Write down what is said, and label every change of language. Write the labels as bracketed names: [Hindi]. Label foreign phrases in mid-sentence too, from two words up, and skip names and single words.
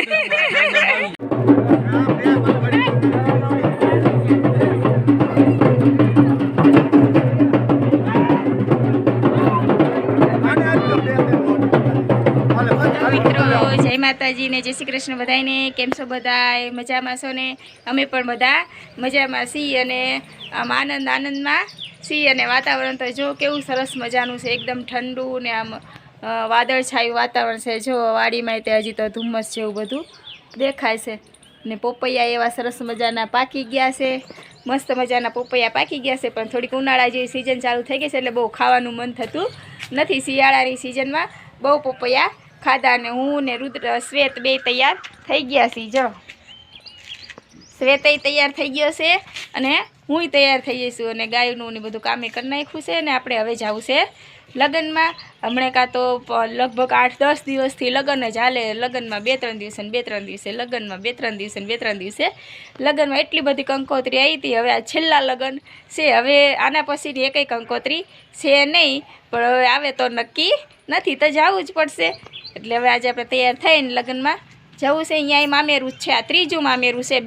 [Gujarati] જય માતાજી ને જય શ્રી કૃષ્ણ બધાઈ ને કેમ છો બધાય મજામાં છો ને અમે પણ બધા મજામાં છીએ અને આમ આનંદ આનંદમાં છીએ અને વાતાવરણ તો જો કેવું સરસ મજાનું છે એકદમ ઠંડું ને આમ વાદળછાયું વાતાવરણ છે। જો વાડીમાં તે હજી તો ધુમ્મસ જેવું બધું દેખાય છે ને પોપૈયા એવા સરસ મજાના પાકી ગયા છે। મસ્ત મજાના પોપૈયા પાકી ગયા છે પણ થોડીક ઉનાળા જેવી સીઝન ચાલુ થઈ ગઈ છે એટલે બહુ ખાવાનું મન થતું નથી। શિયાળાની સીઝનમાં બહુ પોપૈયા ખાધા ને હું ને રુદ્ર શ્વેત બે તૈયાર થઈ ગયા સી। જો શ્વેત તૈયાર થઈ ગયો છે અને હું તૈયાર થઈ જઈશું અને ગાયનું ને બધું કામે કરી નાખ્યું છે ને આપણે હવે જાવું છે લગનમાં। હમણે કા તો લગભગ 8-10 દિવસથી લગન જ હાલે। લગનમાં 2-3 દિવસે 2-3 દિવસે લગનમાં 2-3 દિવસે 2-3 દિવસે લગનમાં એટલી બધી કંકોત્રી આઈ થી। હવે આ છેલ્લા લગન છે। હવે આના પછીની એકેય કંકોત્રી છે નહીં પણ હવે આવે તો નક્કી નથી તો જાવું જ પડશે। એટલે હવે આજે આપણે તૈયાર થઈને લગ્નમાં જવું છે। અહીંયા મામેરું છે આ ત્રીજું મામેરું છે।